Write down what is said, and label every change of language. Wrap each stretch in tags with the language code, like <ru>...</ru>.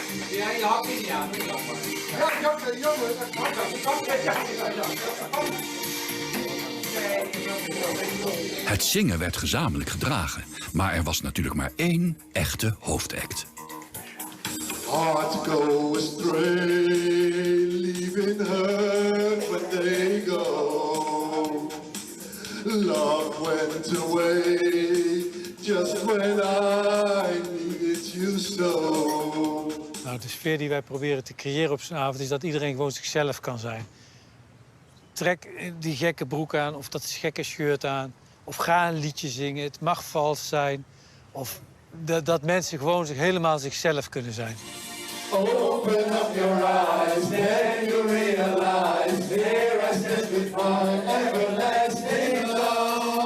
<nl>Ja, je had niet aan. Het zingen werd gezamenlijk gedragen. Maar er was natuurlijk maar één echte hoofdact.</nl> <en>Hearts go astray, leaving her when they go. Love went away, just when I needed you so.</en> <nl>Nou, de sfeer die wij proberen te creëren op zo'n avond is dat iedereen gewoon zichzelf kan zijn. Trek die gekke broek aan of dat gekke shirt aan. Of ga een liedje zingen. Het mag vals zijn. Of dat mensen gewoon helemaal zichzelf kunnen zijn.</nl> <en>Open up your eyes, then you realize there I stand with my everlasting love.</en>